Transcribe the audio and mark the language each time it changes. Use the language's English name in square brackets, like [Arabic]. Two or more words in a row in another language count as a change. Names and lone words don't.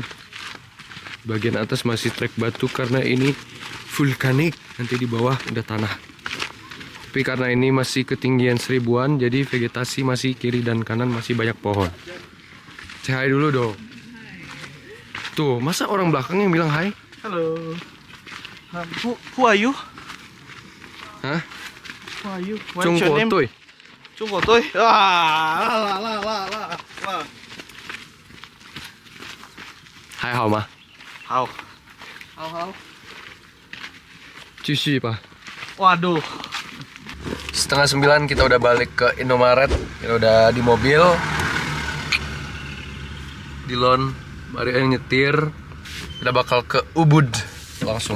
[Indonesian] Bagian atas masih trek batu karena ini vulkanik. Nanti di bawah udah tanah. Tapi karena ini masih ketinggian 1000-an, jadi vegetasi masih kiri dan kanan masih banyak pohon. [English] Say hi [Indonesian] dulu dong. Tuh, masa orang belakang yang bilang hai? Halo. [English] Who are you? Hah? Who are you? Chung Potoy. [Indonesian] Chung Potoy. Lah. [Chinese] 还好吗. Hao. 继续吧。 [Indonesian] Waduh. 8:30 kita udah balik ke Indomaret. Kita udah di mobil. Dilon, Mario yang nyetir. Kita bakal ke Ubud langsung.